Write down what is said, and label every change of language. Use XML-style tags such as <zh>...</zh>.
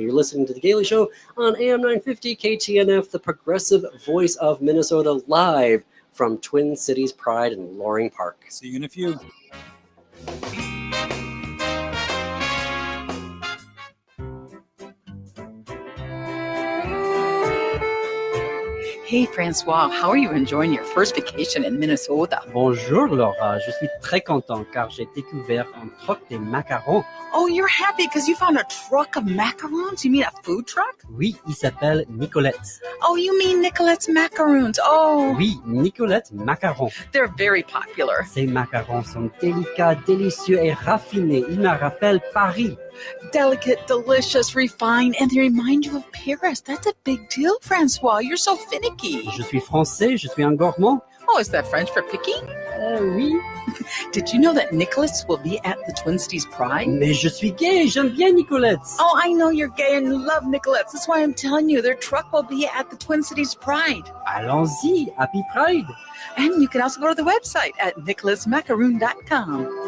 <en>You're listening to The Gaily Show on AM 950 KTNF, the progressive voice of Minnesota, live from Twin Cities Pride in Loring Park. See you in a few. Hey, Francois, how are you enjoying your first vacation in Minnesota?</en> <fr>Bonjour Laura, je suis très content car j'ai découvert un truc des macarons.</fr> <en>Oh, you're happy because you found a truck of macarons? You mean a food truck?</en> <fr>Oui, il s'appelle Nicolette's.</fr> <en>Oh, you mean Nicolette's macaroons. Oh,</en> <fr>Oui, Nicolette's macarons.</fr> <en>they're very popular.</en> <fr>Ces macarons sont délicats, délicieux et raffinés. Ils me rappellent Paris.</fr> <en>Delicate, delicious, refined, and they remind you of Paris. That's a big deal, Francois. You're so finicky.</en> <fr>Je suis français, je suis un gourmand.</fr> <en>Oh, is that French for picky?</en> <fr>Oui.</fr> <en>Did you know that Nicholas will be at the Twin Cities Pride?</en> <fr>Mais je suis gay, j'aime bien Nicolette's.</fr> <en>Oh, I know you're gay and you love Nicolette's. That's why I'm telling you, their truck will be at the Twin Cities Pride.</en> <fr>Allons-y,</fr> <en>happy Pride. And you can also go to the website at nicholasmacaroon.com.</en>